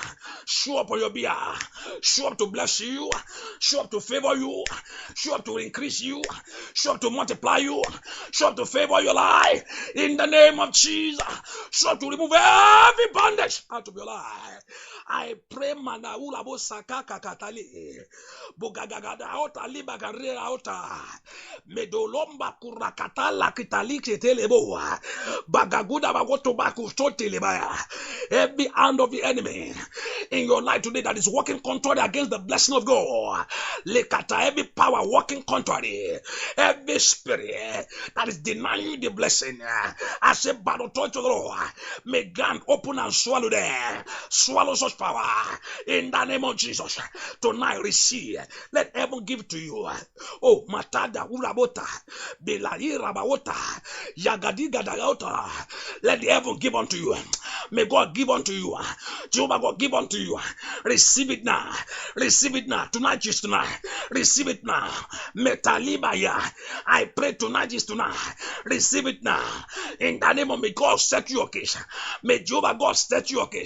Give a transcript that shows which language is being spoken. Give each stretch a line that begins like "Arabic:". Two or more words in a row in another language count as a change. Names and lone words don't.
English: Show up on your behalf. Show up to bless you. Show up to favor you. Show up to increase you. Show up to multiply you. Show up to favor your life. In the name of Jesus. Show up to remove every bondage out of your life. I pray manaula bosaka kakatali. Bogagagada ota liba garera ota. Medolomba kurakatala kitaliki telebo. Bagaguda bagoto baku sotelebaya. Every hand of the enemy in your life today that is working contrary against the blessing of God. Lekata, every power working contrary, every spirit that is denying you the blessing, I say by the authority of the Lord, may God open and swallow them. Swallow such power in the name of Jesus. Tonight receive. Let heaven give to you. Oh, matada urabota, belai rabawota, yagadiga dagota. Let the heaven give unto you. May God give unto you. Jehovah God give unto you. Receive it now. Receive it now. Tonight is tonight. Receive it now. Metalibaya. I pray tonight is tonight. Receive it now. In the name of may God set you your case. May Jehovah God set you your case.